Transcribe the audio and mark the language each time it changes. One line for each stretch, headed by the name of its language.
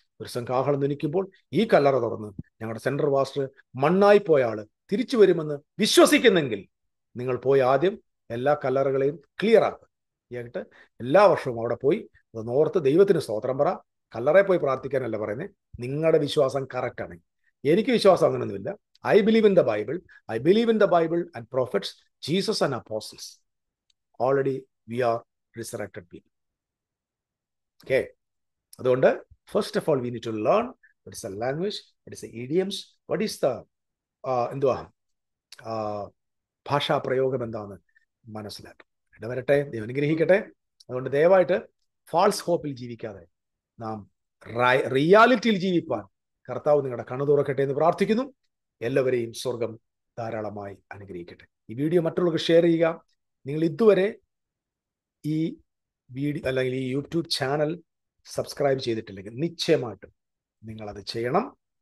Malayalam: ഒരു ദിവസം കാഹളം ധ്വനിക്കുമ്പോൾ ഈ കല്ലറ തുറന്ന് ഞങ്ങളുടെ സെൻട്രൽ പാസ്റ്റർ മണ്ണായി പോയ ആള് തിരിച്ചു വരുമെന്ന് വിശ്വസിക്കുന്നെങ്കിൽ നിങ്ങൾ പോയി ആദ്യം എല്ലാ കല്ലറകളെയും ക്ലിയർ ആക്കുക. എന്നിട്ട് എല്ലാ വർഷവും അവിടെ പോയി നോർത്ത് ദൈവത്തിന് സ്തോത്രം പറ. കല്ലറ പോയി പ്രാർത്ഥിക്കാനല്ല പറയുന്നത്. നിങ്ങളുടെ വിശ്വാസം കറക്റ്റാണ്. എനിക്ക് വിശ്വാസം അങ്ങനെയൊന്നുമില്ല.
English: I believe in the Bible. I believe in the Bible and prophets, Jesus and apostles. Already we are resurrected people. Okay.
Malayalam: അതുകൊണ്ട്
English: first of all we need to learn what is the language, what is the idioms, what is the
Malayalam: എന്തുവാ ഭാഷാ പ്രയോഗം എന്താണെന്ന് മനസ്സിലാക്കും. ഇടവരട്ടെ, ദൈവം അനുഗ്രഹിക്കട്ടെ. അതുകൊണ്ട് ദയവായിട്ട് ഫാൾസ് ഹോപ്പിൽ ജീവിക്കാതെ നാം റിയാലിറ്റിയിൽ ജീവിപ്പാൻ കർത്താവ് നിങ്ങളുടെ കണ്ണു തുറക്കട്ടെ എന്ന് പ്രാർത്ഥിക്കുന്നു. എല്ലാവരെയും സ്വർഗം ധാരാളമായി അനുഗ്രഹിക്കട്ടെ. ഈ വീഡിയോ മറ്റുള്ളവർക്ക് ഷെയർ ചെയ്യുക. നിങ്ങൾ ഇതുവരെ ഈ വീഡിയോ അല്ലെങ്കിൽ ഈ യൂട്യൂബ് ചാനൽ സബ്സ്ക്രൈബ് ചെയ്തിട്ടില്ലെങ്കിൽ നിശ്ചയമായിട്ടും നിങ്ങളത് ചെയ്യണം.